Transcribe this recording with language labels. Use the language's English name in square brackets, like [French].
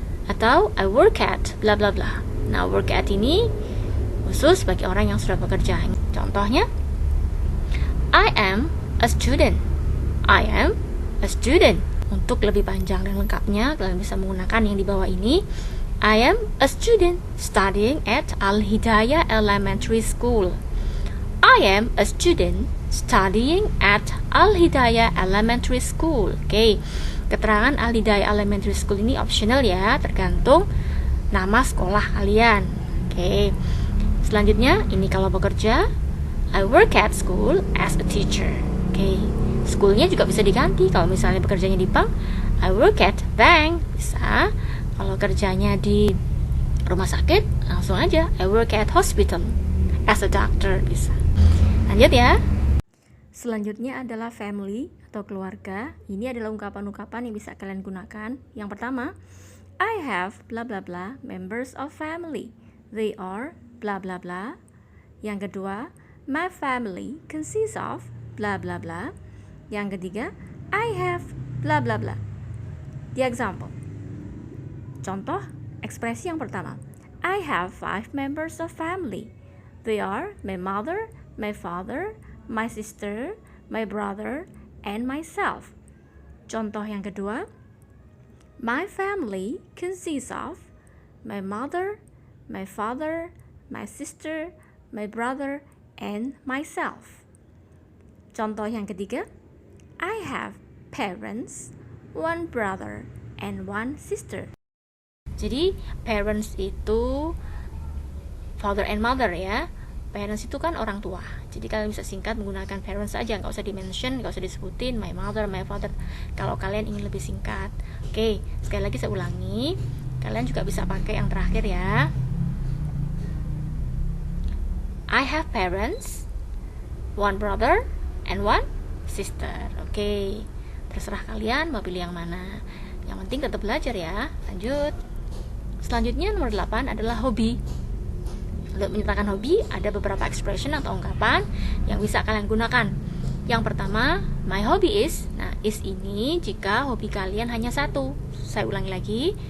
[English] Atau I work at bla bla bla. [Indonesian] Nah, work at ini khusus bagi orang yang sudah bekerja. Contohnya, [English] I am a student. I am a student. [Indonesian] Untuk lebih panjang dan lengkapnya, kalian bisa menggunakan yang di bawah ini. [English] I am a student studying at Al-Hidayah Elementary School. I am a student studying at Al-Hidayah Elementary School. [Indonesian] Oke. Keterangan Al-Hidayah Elementary School ini optional ya, tergantung nama sekolah kalian. Oke. Selanjutnya, ini kalau bekerja, [English] I work at school as a teacher. [Indonesian] Oke, schoolnya juga bisa diganti. Kalau misalnya bekerjanya di bank, [English] I work at bank, [Indonesian] bisa. Kalau kerjanya di rumah sakit, langsung aja [English] I work at hospital as a doctor, [Indonesian] bisa. Lanjut ya. Selanjutnya adalah family atau keluarga. Ini adalah ungkapan-ungkapan yang bisa kalian gunakan. Yang pertama, [English] I have blah blah blah members of family. They are blah blah blah. [Indonesian] Yang kedua, [English] my family consists of blah blah blah. [Indonesian] Yang ketiga, [English] I have blah blah blah. The example. [Indonesian] Contoh ekspresi yang pertama. [English] I have 5 members of family. They are my mother, my father, my sister, my brother, and myself. [Indonesian] Contoh yang kedua. [English] My family consists of my mother, my father, my sister, my brother, and myself. [Indonesian] Contoh yang ketiga. [English] I have parents, 1 brother, and 1 sister. [Indonesian] Jadi parents itu [English] father and mother [Indonesian] ya. Parents itu kan orang tua. Jadi kalian bisa singkat menggunakan parents aja, nggak usah di-mention, nggak usah disebutin [English] my mother, my father. [Indonesian] Kalau kalian ingin lebih singkat. Oke, sekali lagi saya ulangi. Kalian juga bisa pakai yang terakhir ya. [English] I have parents, 1 brother, and 1 sister. [Indonesian] Oke, terserah kalian mau pilih yang mana. Yang penting tetap belajar ya. Lanjut. Selanjutnya nomor 8 adalah hobi. Untuk menyatakan hobi, ada beberapa expression atau ungkapan yang bisa kalian gunakan. Yang pertama, [English] my hobby is. [Indonesian] Nah, is ini jika hobi kalian hanya satu. Saya ulangi lagi.